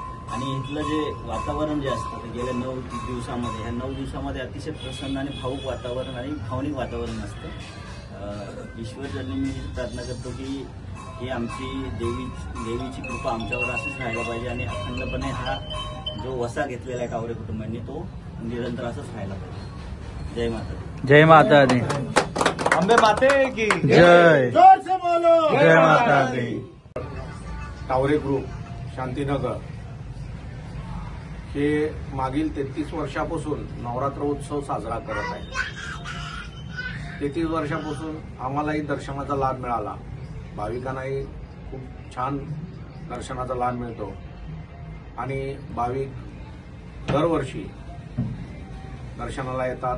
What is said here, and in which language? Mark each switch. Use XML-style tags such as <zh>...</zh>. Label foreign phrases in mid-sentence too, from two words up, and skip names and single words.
<mr>आणि इथलं जे वातावरण जे असतं गेल्या 9 दिवसामध्ये, ह्या 9 दिवसामध्ये अतिशय प्रसन्न आणि भावूक वातावरण आणि भावनिक वातावरण असतं। ईश्वरचरणी मी प्रार्थना करतो की ही आमची देवीची कृपा आमच्यावर अशीच राहायला पाहिजे, आणि अखंडपणे हा जो वसा घेतलेला आहे टावरे कुटुंबांनी तो निरंतर असंच राहायला पाहिजे।</mr> <hi>जय माता दी। जय माता दी। अंबे माते की जय। जोर से बोलो जय माता दी।</hi> <mr>टावरे ग्रुप शांतीनगर हे मागील 33 वर्षापासून नवरात्र उत्सव साजरा करत आहे। 33 वर्षापासून आम्हालाही दर्शनाचा लाभ मिळाला, भाविकांनाही खूप छान दर्शनाचा लाभ मिळतो, आणि भाविक दरवर्षी दर्शनाला येतात।</mr>